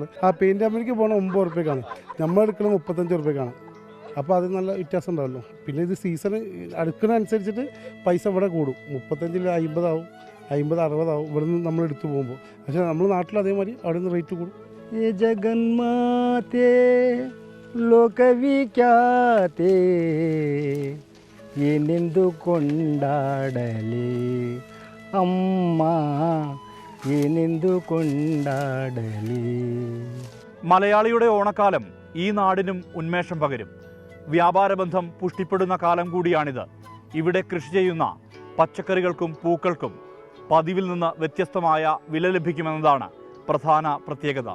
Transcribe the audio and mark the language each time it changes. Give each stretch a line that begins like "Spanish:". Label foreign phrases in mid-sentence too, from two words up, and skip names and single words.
Malayalam: ആ പെയിൻറ്റ് കമ്പനിക്ക് പോകണം 9 രൂപയ്ക്കാണ്, നമ്മളെടുക്കണം 35 രൂപയ്ക്കാണ്. അപ്പോൾ അത് നല്ല വ്യത്യാസം ഉണ്ടാവല്ലോ. പിന്നെ ഇത് സീസൺ അടുക്കുന്നതനുസരിച്ചിട്ട് പൈസ ഇവിടെ കൂടും. 35-ൽ 50 ആവും, 50-60 ആവും ഇവിടെ നിന്ന് നമ്മൾ എടുത്തു പോകുമ്പോൾ. പക്ഷേ നമ്മൾ നാട്ടിൽ അതേമാതിരി അവിടെ നിന്ന് റേറ്റ് കൂടും.
Kannada: ಈ ಜಗನ್ಮಾತೆ ಲೋಕವಿಖ್ಯಾತೆ ಏನೆಂದು ಕೊಂಡಾಡಲಿ ಅಮ್ಮ, ಏನೆಂದು ಕೊಂಡಾಡಲಿ.
Malayalam: മലയാളിയുടെ ഓണക്കാലം ഈ നാടിനും ഉന്മേഷം പകരും. വ്യാപാരബന്ധം പുഷ്ടിപ്പെടുന്ന കാലം കൂടിയാണിത്. ഇവിടെ കൃഷി ചെയ്യുന്ന പച്ചക്കറികൾക്കും പൂക്കൾക്കും പതിവിൽ നിന്ന് വ്യത്യസ്തമായ വില ലഭിക്കുമെന്നതാണ് പ്രധാന പ്രത്യേകത.